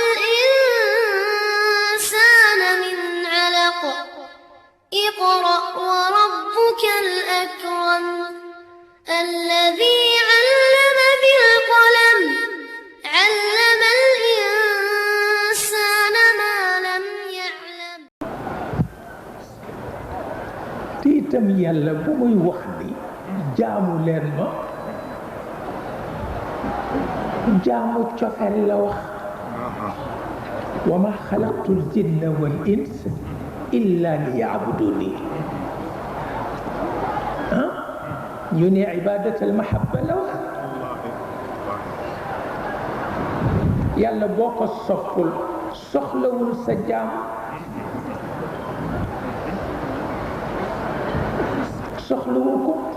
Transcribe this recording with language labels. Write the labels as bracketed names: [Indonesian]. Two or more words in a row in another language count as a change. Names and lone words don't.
[Arabic] الإنسان من علق اقرأ وربك الأكرم الذي علم بالقلم علم الإنسان ما لم يعلم [Wolof] te itam yàlla bu muy wax ni jaamu leen ma jaamu cofeel la wax [Arabic] وما خلقت الجن والإنس إلا ليعبدون [Wolof] ñu ne [Arabic] عبادة المحبة [Wolof] la wax yàlla boo ko soppul soxlawul sa jaam soxlawu ko